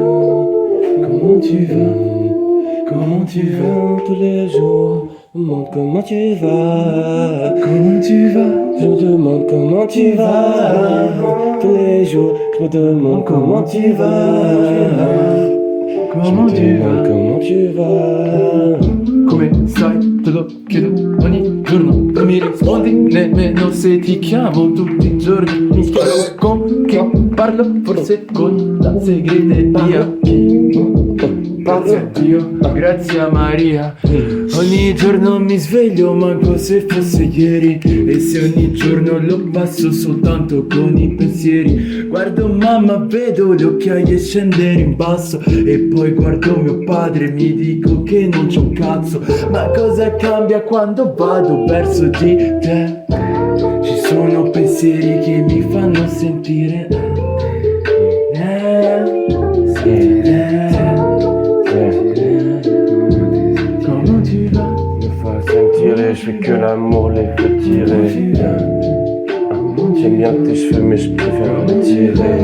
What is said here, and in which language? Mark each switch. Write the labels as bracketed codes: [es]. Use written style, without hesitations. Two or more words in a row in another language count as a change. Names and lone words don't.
[fr] Comment tu vas? Comment tu vas? Tous les jours, je me demande comment tu vas. Comment tu vas? Je me demande comment tu vas. Tous les jours, je me demande comment tu vas. Comment tu vas? Comment tu vas? [it] Come stai? Te lo chiedo ogni giorno. Non mi rispondi nemmeno se ti chiamo tutti i giorni. Mi chiedo con chi parlo, forse con la segreteria. Grazie a Dio, grazie a Maria. Ogni giorno mi sveglio manco se fosse ieri. E se ogni giorno lo passo soltanto con i pensieri. Guardo mamma, vedo le occhiaie scendere in basso. E poi guardo mio padre e mi dico che non c'è un cazzo. Ma cosa cambia quando vado verso di te? Ci sono pensieri che mi fanno sentire [fr] comment tu vas? Me façon tirer, je fais que l'amour, les fait tirer. J'aime bien tes cheveux, mais je préfère les tirer.